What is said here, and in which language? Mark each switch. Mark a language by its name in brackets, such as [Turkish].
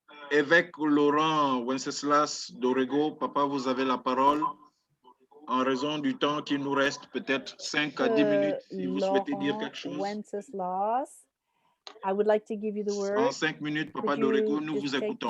[French] Évêque Laurent Wenceslas d'Orego, papa, vous avez la parole. En raison du temps qui nous reste, peut-être 5 à 10 minutes, si vous souhaitez dire quelque chose. [English] Wenceslas, I would like to give you the word. [French] En 5 minutes, papa d'Orego, nous vous écoutons.